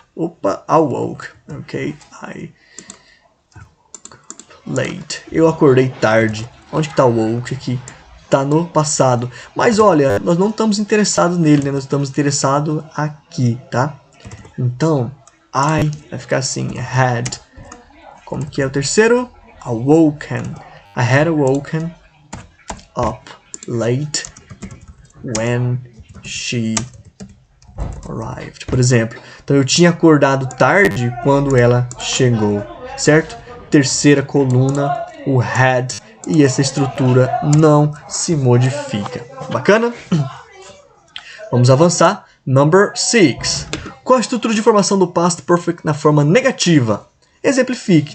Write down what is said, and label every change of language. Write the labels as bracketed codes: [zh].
[en] Opa, I woke. Ok, I woke late. [pt] Eu acordei tarde. Onde está o woke aqui? Está no passado. Mas olha, nós não estamos interessados nele, né? Nós estamos interessados aqui, tá? Então, I vai ficar assim, had. Como que é o terceiro? Awoken. [en] I had awoken up late when she arrived. [pt] Por exemplo, então eu tinha acordado tarde quando ela chegou, certo? Terceira coluna, o had, e essa estrutura não se modifica. Bacana? Vamos avançar. [en] Number 6. [pt] Qual a estrutura de formação do past perfect na forma negativa? Exemplifique.